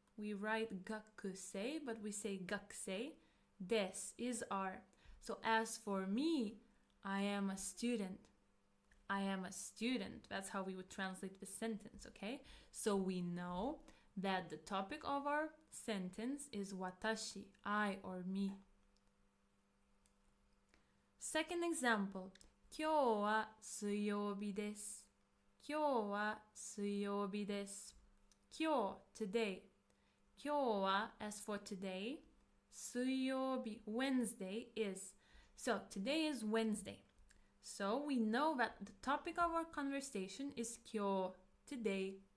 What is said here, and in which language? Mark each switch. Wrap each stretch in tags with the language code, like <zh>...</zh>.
<en>We write gakusei, but we say gakusei. Des is are. So as for me, I am a student. I am a student. That's how we would translate the sentence, okay? So we know that the topic of our sentence is watashi, I or me. Second example,</en> <ja>今日は水曜日です。今日は水曜日です。今日 today.</ja> <en>今日は as for today. 水曜日 Wednesday is. So today is Wednesday. So we know that the topic of our conversation is 今日 today.</en>